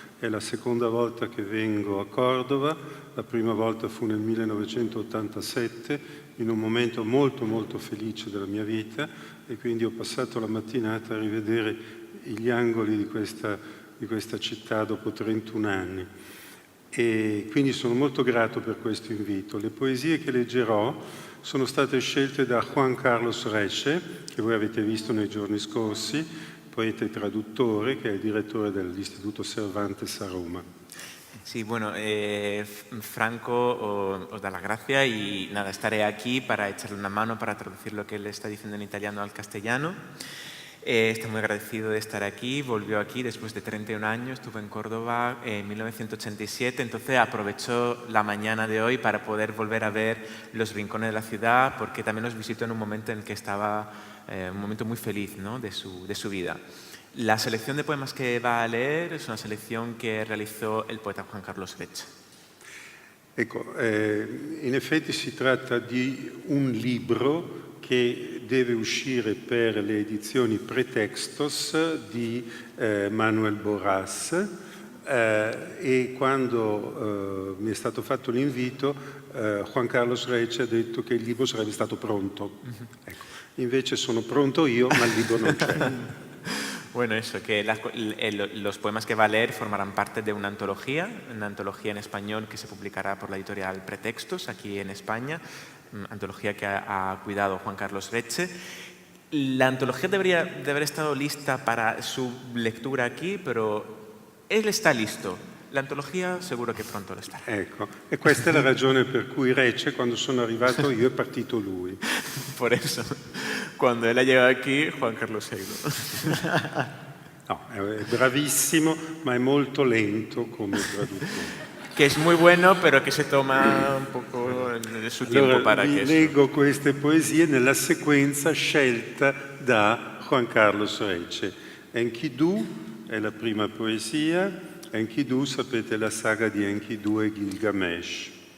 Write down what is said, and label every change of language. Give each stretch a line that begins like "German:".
Italian: È la seconda volta che vengo a Cordova, la prima volta fu nel 1987, in un momento molto molto felice della mia vita, e quindi ho passato la mattinata a rivedere gli angoli di questa città dopo 31 anni. E quindi sono molto grato per questo invito. Le poesie che leggerò sono state scelte da Juan Carlos Reche, che voi avete visto nei giorni scorsi, poeta e traduttore, che è il direttore dell'Istituto Cervantes a Roma.
Spanish: Sí, bueno, Franco os da las gracias y nada, estaré aquí para echarle una mano para traducir lo que él está diciendo en italiano al castellano. Estoy muy agradecido de estar aquí, volvió aquí después de 31 años, estuve en Córdoba en 1987, entonces aprovecho la mañana de hoy para poder volver a ver los rincones de la ciudad, porque también los visito en un momento en el que estaba, un momento muy feliz, ¿no?, de su vida. La selección de poemas que va a leer es una selección que realizó el poeta Juan Carlos Reche.
Italian: Ecco, in effetti si tratta di un libro che deve uscire per le edizioni Pretextos di Manuel Borras, e quando mi è stato fatto l'invito Juan Carlos Reche ha detto che il libro sarebbe stato pronto. Ecco. Invece sono pronto io, ma il libro non c'è.
Spanish: Bueno, eso, que los poemas que va a leer formarán parte de una antología en español que se publicará por la editorial Pretextos, aquí en España, antología que ha cuidado Juan Carlos Reche. La antología debería de haber estado lista para su lectura aquí, pero él está listo. La antología seguro
Italian: che pronto lo starà. Ecco, e questa è la ragione per cui Reche, quando sono arrivato io, è partito lui.
Spanish: Por eso, cuando él ha llegado aquí, Juan Carlos ha ido.
Italian: No, è bravissimo, ma è molto lento come traduttore.
Spanish: Que es muy bueno, pero que se toma un poco su tiempo para que
Italian: leggo queste poesie nella sequenza scelta da Juan Carlos Reche. Enkidu è la prima poesia. Enkidu, sapete, la saga di Enkidu e Gilgamesh.